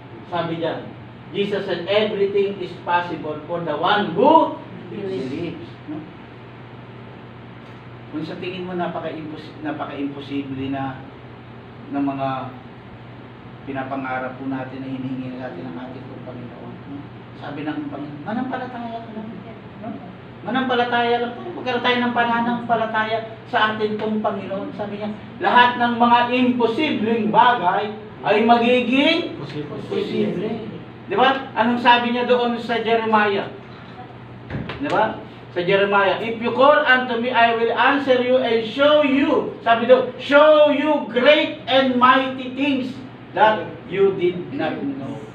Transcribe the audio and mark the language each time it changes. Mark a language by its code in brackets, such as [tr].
[tl] Sabi diyan, [en] Jesus said, everything is possible for the one who believes. [tl] No? Kung sa tingin mo napaka-imposible na ng mga pinapangarap po natin na hinihingi natin ng ating Panginoon. No? Sabi ng Panginoon, manampalataya ka lang. No? Manampalataya lang tayo. Magkaroon tayo ng pananampalataya sa atin pong Panginoon. Sabi niya, lahat ng mga imposibleng bagay ay magiging posible. Di ba? Anong sabi niya doon sa Jeremiah? Di ba? [en] Sa Jeremiah, if you call unto me, I will answer you and show you. [tl] Sabi doon, [en] show you great and mighty things that you did not know.